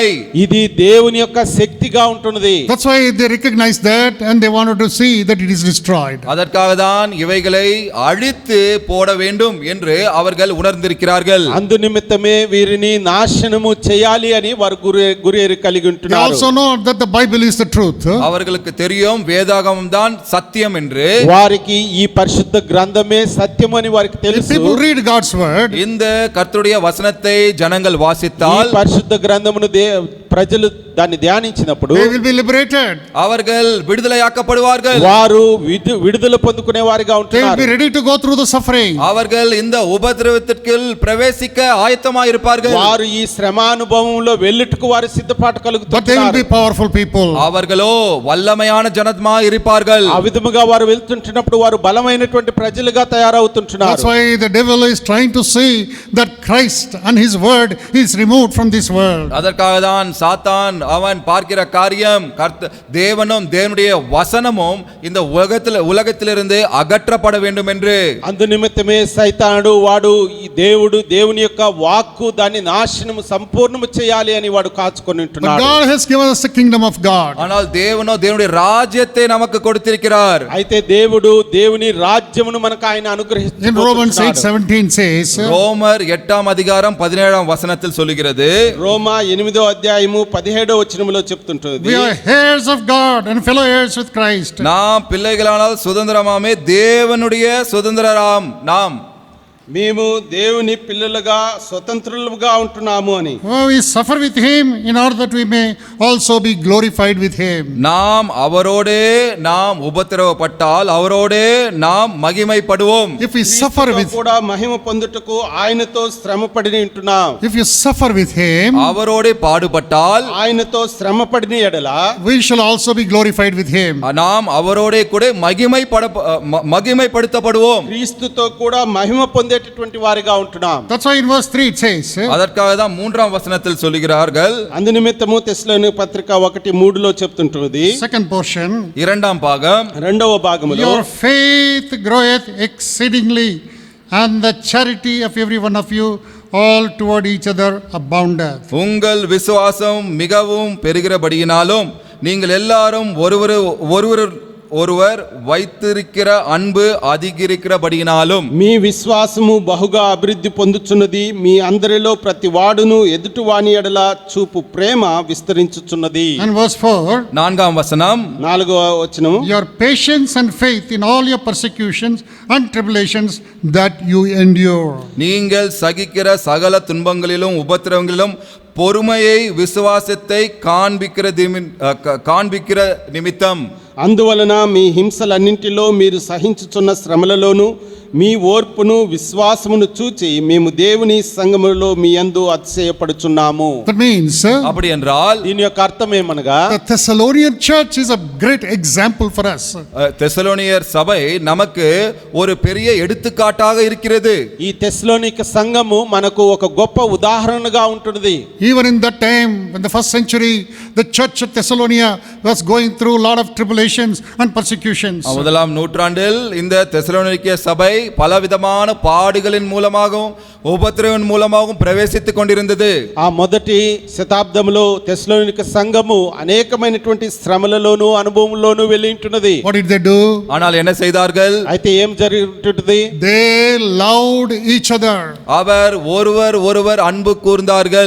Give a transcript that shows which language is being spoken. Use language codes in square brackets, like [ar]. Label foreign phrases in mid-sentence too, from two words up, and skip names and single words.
[te] ఇది దేవుని యొక్క శక్తిగా ఉంటున్నది. [en] That's why they recognize that and they wanted to see that it is destroyed. [ta] அதற்காக தான் இவைகளை அழித்து போட வேண்டும் என்று அவர்கள் உணர்ந்திருக்கிறார்கள். [te] అందు నిమిత్తమే వీరిని నాశనము చేయాలి అని వారు గురి కలిగి [en] They [te] ఉంటున్నారు. [en] also know that the Bible is the truth. [ta] அவர்களுக்கு தெரியும் வேதாகமம் தான் சத்தியம் என்று. [te] వారికి ఈ పరిశుద్ధ గ్రంథమే సత్యం అని వారికి [en] If [te] తెలుసు. [en] people read God's word, [ta] இந்த கர்த்தருடைய வசனத்தை ஜனங்கள் [te] ఈ [ta] வாசித்தால் [te] పరిశుద్ధ గ్రంథమును ప్రజలు దాన్ని ధ్యానించినప్పుడు [en] they will be liberated. [ta] அவர்கள் விடுதலையாக்கப்படுவார்கள். [te] వారు విడుదల పొందుకునే వారిగా [en] They will [te] ఉంటున్నారు. [en] be ready to go through the suffering. [ta] அவர்கள் இந்த உபத்திரவத்திற்கு பிரவேசிக்க ஆயத்தமாய் இருப்பார்கள். [te] వారు ఈ శ్రమానుభవంలో వెళ్ళుటకు వారు సిద్ధపాటు [en] But they will [te] కలుగుతున్నారు. [en] be powerful people. [ta] அவர்களோ வல்லமையான ஜனமாய் இருப்பார்கள். [te] ఆ విధముగా వారు వెళ్తుంటున్నప్పుడు వారు బలమైనటువంటి ప్రజలుగా [en] That's [te] తయారవుతుంటున్నారు. [en] why the devil is trying to see that Christ and his word is removed from this world. [ta] அதற்காக தான் சாத்தான் அவன் பார்க்கிற காரியம் தேவனும் தேவனுடைய வசனமும் இந்த உலகத்திலிருந்து அகற்றப்பட வேண்டும் என்று. [te] అందు నిమిత్తమే సైతానుడు వాడు ఈ దేవుని యొక్క వాక్కు దాన్ని నాశనము సంపూర్ణము చేయాలి అని వాడు కాచుకొని [en] But [te] ఉంటున్నాడు. [en] God has given us the kingdom of God. [ta] ஆனால் தேவனோ தேவனுடைய ராஜ்யத்தை நமக்கு கொடுத்திருக்கிறார். [te] అయితే దేవుడు దేవుని రాజ్యమును మనకు ఆయన అనుగ్రహిస్తున్నాడు. [en] In Romans 8:17 says, [ta] ரோமர் 8ஆம் அதிகாரம் 17ஆம் வசனத்தில் சொல்லுகிறது. [te] రోమా 8వ అధ్యాయము 17వ వచనములో చెప్తుంటుంది. [en] we are heirs of God and fellow heirs with Christ. [ta] நாம் பிள்ளைகளானால் சுதந்திரமாமே தேவனுடைய சுதந்திரராம் நாம். [te] మేము దేవుని పిల్లలుగా స్వతంత్రులుగా ఉంటున్నాము అని. [en] We suffer with him in order that we may also be glorified with him. [ta] நாம் அவரோடே நாம் உபத்திரவப்பட்டால் அவரோடே நாம் மகிமைப்படுவோம். [en] If we suffer with [te] కూడా మహిమ పొందుటకు ఆయనతో శ్రమపడి ఉంటున్నాం. [en] if you suffer with him, [ta] அவரோடே பாடுபட்டால் [te] ఆయనతో శ్రమపడిన ఎడల [en] we shall also be glorified with him. [ta] நாம் அவரோடே கூட மகிமைப்படுத்தப்படுவோம். [te] క్రీస్తుతో కూడా మహిమ పొందే పొందేటటువంటి వారిగా ఉంటున్నాం. [en] That's why in verse 3 it says, [ta] அதற்காக தான் 3ஆம் வசனத்தில் சொல்லுகிறார்கள். [te] అందు నిమిత్తము తెస్సలోనిక పత్రిక 1:3లో చెప్తుంటుంది. [en] second portion, [ta] 2ஆம் பாகம், [te] రెండవ భాగములో [en] your faith groweth exceedingly, and the charity of every one of you all toward each other aboundeth. [ta] உங்கள் விசுவாசம் மிகவும் பெருகிறபடியினாலும் நீங்கள் எல்லாரும் ஒருவர் வைத்திருக்கிற அன்பு அதிகரிக்கிறபடியினாலும் [te] మీ విశ్వాసము బహుగా అభివృద్ధి పొందుచున్నది, మీ అందరిలో ప్రతి వాడును ఎదుటి వాని ఎడల చూపు ప్రేమ విస్తరించుచున్నది. [en] And verse 4, [ta] 4ஆம் வசனம், [te] 4వ వచనము, [en] your patience and faith in all your persecutions and tribulations that you endure. [ta] நீங்கள் சகிக்கிற சகல துன்பங்களிலும் உபத்திரவங்களிலும் பொறுமையை விசுவாசத்தை காண்பிக்கிற நிமித்தம் [te] అందువలన మీ హింసలన్నింటిలో మీరు సహించుచున్న శ్రమలలోను మీ ఓర్పును విశ్వాసమును చూచి మేము దేవుని సంఘములో మీ యందు అతిశయపడుచున్నాము. [en] That means [ta] அப்படி என்றால் [te] దీని యొక్క అర్థం ఏమనగా, [en] the Thessalonian church is a great example for us. [ta] தெசலோனியர் சபை நமக்கு ஒரு பெரிய எடுத்துக்காட்டாக இருக்கிறது. [te] ఈ తెస్సలోనిక సంఘము మనకు ఒక గొప్ప ఉదాహరణగా ఉంటుంది. [en] Even in that time, in the first century, the church of Thessalonica was going through a lot of tribulations and persecutions. [ta] முதலாம் நூற்றாண்டில் இந்த தெசலோனிக்க சபை பலவிதமான பாடுகளின் மூலமாகவும் உபத்திரவின் மூலமாகவும் பிரவேசித்துக் கொண்டிருந்தது. [te] ఆ మొదటి శతాబ్దంలో తెస్సలోనిక సంఘము అనేకమైనటువంటి శ్రమలలోను అనుభవంలోను వెళ్ళి ఉంటున్నది. [en] What did they do? [ta] ஆனால் என்ன செய்தார்கள்? [te] అయితే ఏం జరుగుతుంది? [en] They loved each other. [ta] அவர் ஒருவர் அன்பு கூர்ந்தார்கள்.